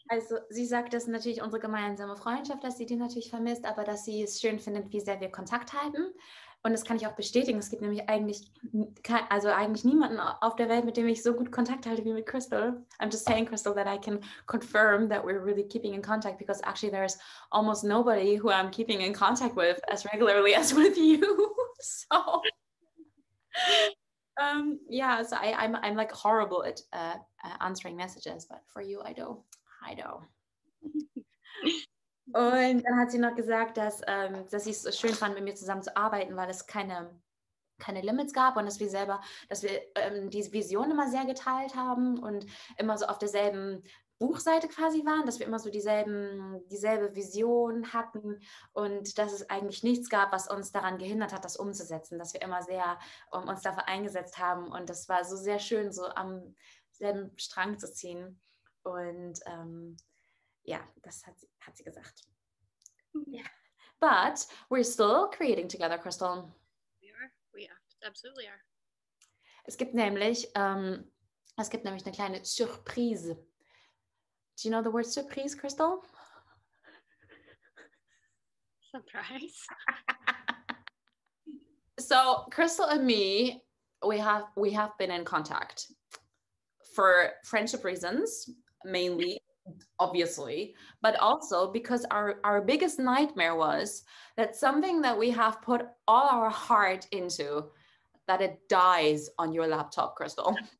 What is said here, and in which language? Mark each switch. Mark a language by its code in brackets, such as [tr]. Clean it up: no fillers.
[de] Also sie sagt, dass natürlich unsere gemeinsame Freundschaft, dass sie die natürlich vermisst, aber dass sie es schön findet, wie sehr wir Kontakt halten. Und das kann ich auch bestätigen. Es gibt nämlich eigentlich niemanden auf der Welt, mit dem ich so gut Kontakt halte wie mit Crystal. [en] I'm just saying, Crystal, that I can confirm that we're really keeping in contact, because actually there's almost nobody who I'm keeping in contact with as regularly as with you. So Yeah, so I'm like horrible at answering messages, but for you, I do. [de] Und dann hat sie noch gesagt, dass sie es so schön fand, mit mir zusammen zu arbeiten, weil es keine Limits gab und dass wir diese Vision immer sehr geteilt haben und immer so auf derselben Buchseite quasi waren, dass wir immer so dieselbe Vision hatten und dass es eigentlich nichts gab, was uns daran gehindert hat, das umzusetzen, dass wir immer sehr uns dafür eingesetzt haben und das war so sehr schön, so am selben Strang zu ziehen und ja, das hat sie gesagt. [en] Yeah. But we're still creating together, Crystal. We absolutely are. [de] Es gibt nämlich eine kleine Surprise. [en] Do you know the word surprise, Crystal? Surprise. So Crystal and me, we have been in contact for friendship reasons, mainly, obviously, but also because our biggest nightmare was that something that we have put all our heart into, that it dies on your laptop, Crystal.